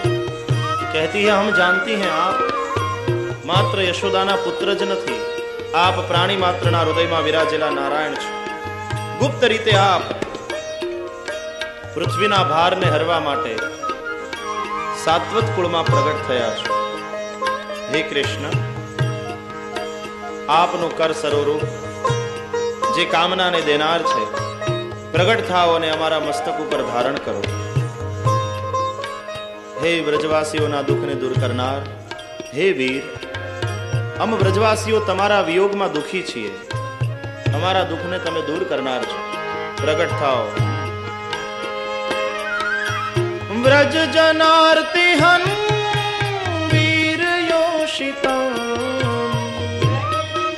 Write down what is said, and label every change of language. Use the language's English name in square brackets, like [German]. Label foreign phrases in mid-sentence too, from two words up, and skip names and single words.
[Hindi] कहती है हम जानती हैं आप मात्र [Gujarati] યશોદાના પુત્ર જ નથી, આપ પ્રાણી માત્રના હૃદયમાં વિરાજેલા નારાયણ છો। ગુપ્ત રીતે આપ પૃથ્વીના ભારને હરવા માટે સાત્વત કુળમાં પ્રગટ થયા છો। હે કૃષ્ણ, આપનું કર સરોરૂપ જે કામનાને દેનાર છે, પ્રગટ થાઓ અને અમારા મસ્તક ઉપર ધારણ કરો। હે વ્રજવાસીઓના દુખને દૂર કરનાર, હે વીર, હમ વ્રજવાસીઓ તમારા વિયોગમાં દુખી છીએ, અમારા દુખને તમે દૂર કરનાર છો, પ્રગટ થાઓ। [Sanskrit] व्रज जनार्तिहन वीर योषिता,